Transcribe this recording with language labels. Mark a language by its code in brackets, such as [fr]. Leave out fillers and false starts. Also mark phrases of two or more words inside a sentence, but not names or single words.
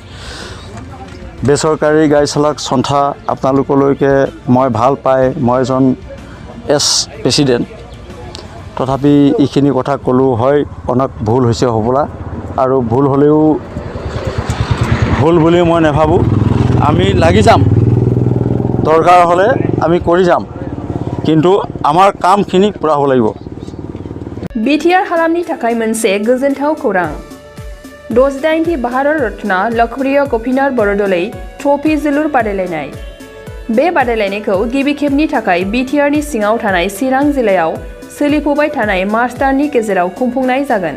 [as] বেচৰকাৰী গাড়ী চালক সন্থা আপোনালোকলৈকে মই ভাল পাই মই এজন প্ৰেচিডেণ্ট তথাপি এইখিনি কথা ক'লোঁ হয় অনেক ভুল হৈছে হ'বলা আৰু ভুল হ'লেও ভুল বুলি মই নাভাবোঁ আমি লাগি যাম দৰকাৰ হ'লে আমি কৰি যাম কিন্তু আমাৰ কামখিনি পুৰা হ'ব লাগিব [brx] BTR हालामनि थाखाय मोनसे गोजोनथाव खौरां 68थि भारत रत्न लोकप्रिय गपिनाथ बरदलै ट्रफी जोलुर बादायलायनाय बे बादायलायनायखौ गिबि खेबनि थाखाय BTRनि सिङाव थानाय चिरां जिल्लायाव सोलिफुबाय थानाय मार्च दाननि गेजेराव खुंफुंनाय जागोन